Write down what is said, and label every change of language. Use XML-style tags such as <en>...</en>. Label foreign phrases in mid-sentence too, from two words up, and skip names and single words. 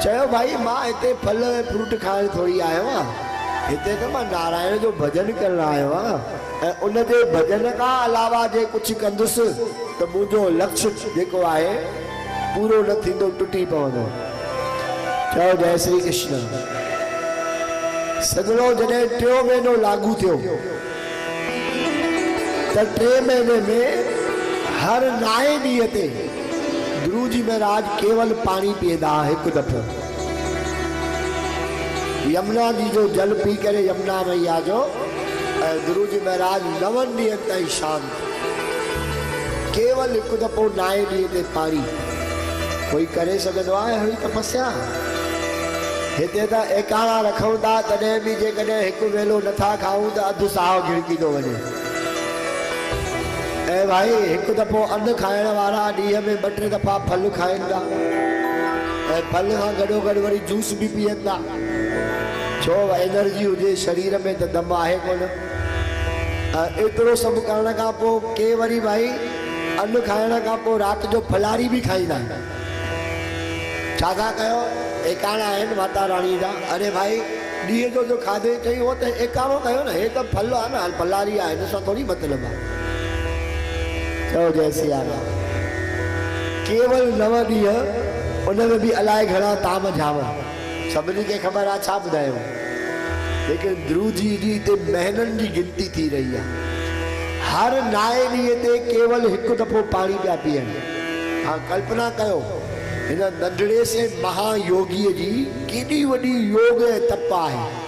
<sd>चयो भाई मां हिते फल ऐं फ्रूट खाइण थोरी आयो आहियां, हिते त मां नारायण जो भजन करण आयो आहियां ऐं उन जे भजन खां अलावा जे कुझु कंदुसि त मुंहिंजो लक्ष्य जेको आहे पूरो न थींदो, टुटी पवंदो। चयो जय श्री कृष्ण। सजणो जॾहिं टियों महीनो लागू थियो त 3 महीने में हर नाए ॾींहं ते ध्रुव जी महाराज केवल पानी पीअंदा हिकु दफ़ो। यमुना जी जो जल पी करे यमुना मैया जो ध्रुव जी महाराज 9 ॾींहंनि ताईं शांत, केवल हिकु दफ़ो नाए ॾींहं ते पानी। कोई करे सघंदो आहे अहिड़ी तपस्या? हिते त एकाणा रखूं था तॾहिं बि जेकॾहिं हिकु वेलो नथा खाऊं त अधु साहु घिड़की थो वञे। ऐं भाई हिकु दफ़ो अन्न खाइण वारा ॾींहं में 2-3 दफ़ा फल खाइनि था ऐं फल खां गॾोगॾु वरी जूस बि पीअनि था। छो एनर्जी हुजे शरीर में त दम आहे कोन। एतिरो सभु करण खां पोइ के वरी भाई अन्न खाइण खां पोइ राति जो फलारी बि खाईंदा आहिनि। छा था कयो? एकाणा आहिनि माता रानी जा। अरे भाई ॾींहं जो खाधे चई उहो त एकाणो कयो न, हे त फल आहे न, फलारी आहे, हिन सां थोरी मतिलबु आहे। चयो जय सिया राम। केवल 9 ॾींहं, उन में बि अलाए घणा ताम झाम, सभिनी खे ख़बर आहे छा ॿुधायो। लेकिन ध्रुव जी जी हिते महीननि जी गिनती थी रही आहे। हर नाए ॾींहं ते केवल हिकु दफ़ो पाणी पिया पीअनि। हाँ कल्पना कयो हिन नंढड़े से महायोगीअ जी केॾी वॾी योग ऐं तप आहे।</sd>